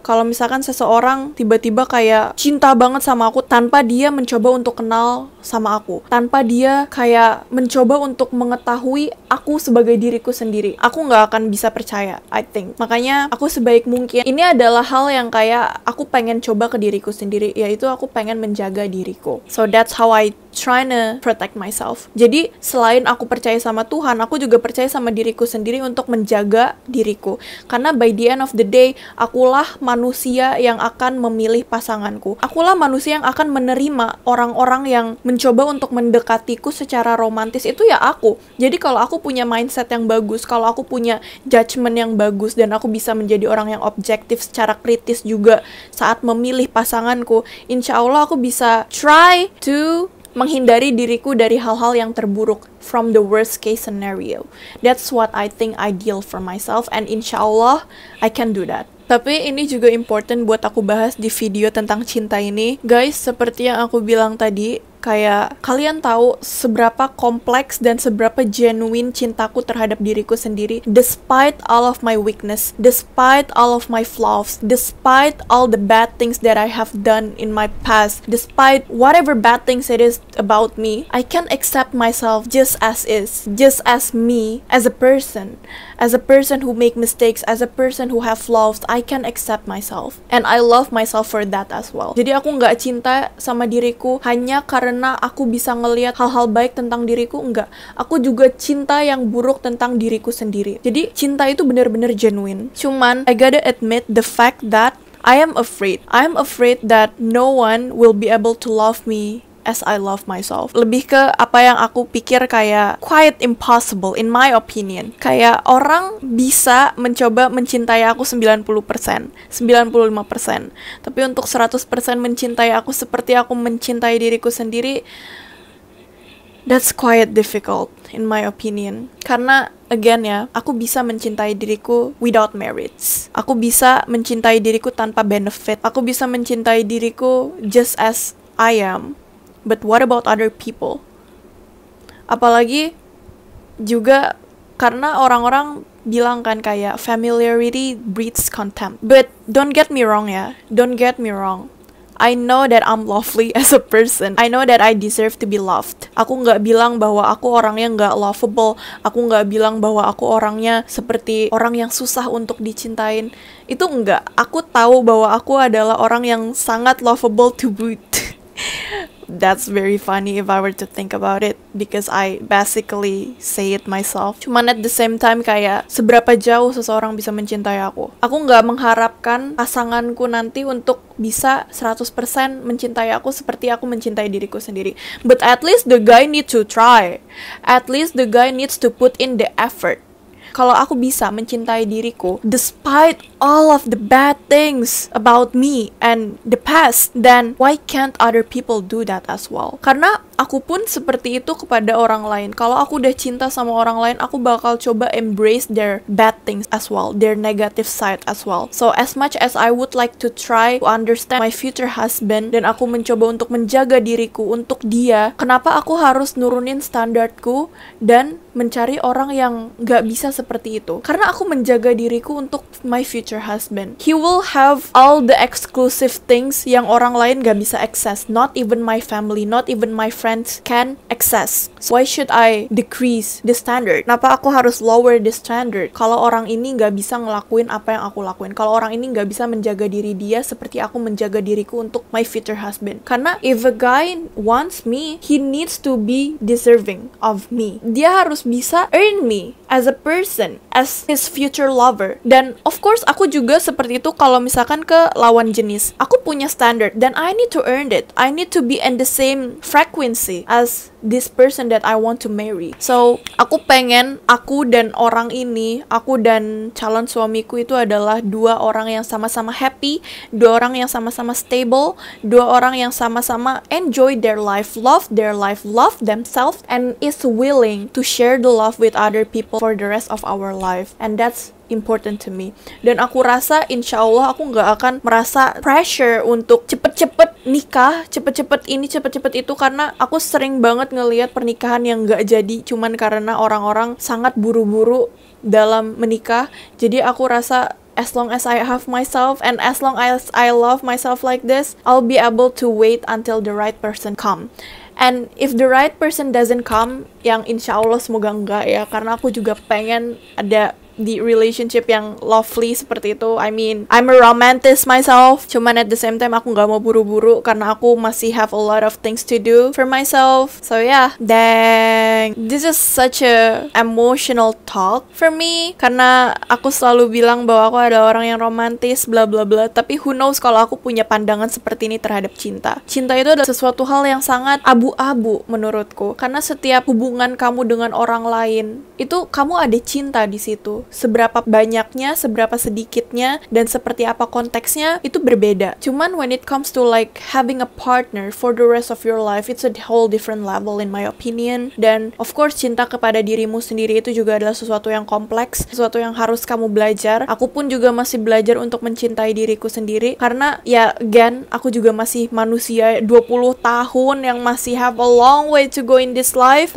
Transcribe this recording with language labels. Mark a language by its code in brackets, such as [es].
[id] Kalau misalkan seseorang tiba-tiba kayak cinta banget sama aku tanpa dia mencoba untuk kenal sama aku, tanpa dia kayak mencoba untuk mengetahui aku sebagai diriku sendiri, aku nggak akan bisa percaya, [en] I think. [id] Makanya aku sebaik mungkin, ini adalah hal yang kayak aku pengen coba ke diriku sendiri, yaitu aku pengen menjaga diriku. [en] So that's how I trying to protect myself. [id] Jadi selain aku percaya sama Tuhan, aku juga percaya sama diriku sendiri untuk menjaga diriku. Karena [en] by the end of the day, [id] akulah manusia yang akan memilih pasanganku. Akulah manusia yang akan menerima orang-orang yang mencoba untuk mendekatiku secara romantis, itu ya aku. Jadi kalau aku punya mindset yang bagus, kalau aku punya judgment yang bagus, dan aku bisa menjadi orang yang objektif secara kritis juga saat memilih pasanganku, insya Allah aku bisa try to menghindari diriku dari hal-hal yang terburuk, [en] from the worst case scenario. That's what I think ideal for myself, and insya Allah I can do that. [id] Tapi ini juga important buat aku bahas di video tentang cinta ini. Guys, seperti yang aku bilang tadi, kayak kalian tahu seberapa kompleks dan seberapa genuine cintaku terhadap diriku sendiri, [en] despite all of my weakness, despite all of my flaws, despite all the bad things that I have done in my past, despite whatever bad things it is about me, I can accept myself just as is, just as me, as a person who make mistakes, as a person who have flaws. I can accept myself, and I love myself for that as well. [id] Jadi aku nggak cinta sama diriku hanya karena aku bisa ngelihat hal-hal baik tentang diriku, enggak. Aku juga cinta yang buruk tentang diriku sendiri. Jadi cinta itu benar-benar genuine. [en] Cuman I gotta admit the fact that I am afraid that no one will be able to love me as I love myself. [id] Lebih ke apa yang aku pikir kayak [en] quite impossible in my opinion. [id] Kayak orang bisa mencoba mencintai aku 90%, 95%. Tapi untuk 100% mencintai aku seperti aku mencintai diriku sendiri, [en] that's quite difficult in my opinion. [id] Karena again ya, aku bisa mencintai diriku [en] without merits. [id] Aku bisa mencintai diriku tanpa benefit. Aku bisa mencintai diriku [en] just as I am. But what about other people? [id] Apalagi juga karena orang-orang bilang kan kayak [en] familiarity breeds contempt. But don't get me wrong ya, don't get me wrong. I know that I'm lovely as a person. I know that I deserve to be loved. [id] Aku nggak bilang bahwa aku orangnya nggak lovable. Aku nggak bilang bahwa aku orangnya seperti orang yang susah untuk dicintain. Itu enggak. Aku tahu bahwa aku adalah orang yang sangat lovable [en] to boot. that's very funny if I were to think about it, because I basically say it myself. [id] Cuman [en] at the same time [id] kayak seberapa jauh seseorang bisa mencintai aku. Aku nggak mengharapkan pasanganku nanti untuk bisa 100% mencintai aku seperti aku mencintai diriku sendiri. [en] But at least the guy needs to try. At least the guy needs to put in the effort. [id] Kalau aku bisa mencintai diriku [en] despite all of the bad things about me and the past, then why can't other people do that as well? [id] Karena aku pun seperti itu kepada orang lain. Kalau aku udah cinta sama orang lain, aku bakal coba [en] embrace their bad things as well, [id] their negative side as well. [en] So as much as I would like to try to understand my future husband, [id] dan aku mencoba untuk menjaga diriku untuk dia, kenapa aku harus nurunin standarku dan mencari orang yang gak bisa seperti itu? Karena aku menjaga diriku untuk [en] my future husband. He will have all the exclusive things [id] yang orang lain gak bisa [en] access. Not even my family, not even my friends can access. So why should I decrease the standard? [id] Kenapa aku harus [en] lower the standard? [id] Kalau orang ini gak bisa ngelakuin apa yang aku lakuin. Kalau orang ini gak bisa menjaga diri dia seperti aku menjaga diriku untuk [en] my future husband. Karena if a guy wants me, he needs to be deserving of me. [id] Dia harus bisa earn me [en] as a person, as his future lover. [id] Dan of course aku juga seperti itu kalau misalkan ke lawan jenis. Aku punya standard dan [en] I need to earn it. I need to be in the same frequency as this person that I want to marry. [id] So aku pengen aku dan orang ini, aku dan calon suamiku itu adalah dua orang yang sama-sama happy, dua orang yang sama-sama stable, dua orang yang sama-sama [en] enjoy their life, love themselves, and is willing to share the love with other people for the rest of our life. And that's important to me. [id] Dan aku rasa insya Allah aku nggak akan merasa pressure untuk cepet-cepet nikah, cepet-cepet ini, cepet-cepet itu, karena aku sering banget ngelihat pernikahan yang nggak jadi cuman karena orang-orang sangat buru-buru dalam menikah. Jadi aku rasa [en] as long as I have myself and as long as I love myself like this, I'll be able to wait until the right person come. And if the right person doesn't come, [id] yang insya Allah semoga enggak ya, karena aku juga pengen ada di relationship yang lovely seperti itu. [en] I mean, I'm a romantic myself, [id] cuman at the same time aku gak mau buru-buru karena aku masih [en] have a lot of things to do for myself. So yeah, dang, this is such a emotional talk for me, [id] karena aku selalu bilang bahwa aku ada orang yang romantis bla bla bla, tapi who knows kalau aku punya pandangan seperti ini terhadap cinta. Cinta itu adalah sesuatu hal yang sangat abu-abu menurutku, karena setiap hubungan kamu dengan orang lain itu kamu ada cinta di situ. Seberapa banyaknya, seberapa sedikitnya, dan seperti apa konteksnya itu berbeda. [en] Cuman when it comes to like having a partner for the rest of your life, it's a whole different level in my opinion. [id] Dan of course cinta kepada dirimu sendiri itu juga adalah sesuatu yang kompleks, sesuatu yang harus kamu belajar. Aku pun juga masih belajar untuk mencintai diriku sendiri, karena ya again, aku juga masih manusia 20 tahun yang masih [en] have a long way to go in this life.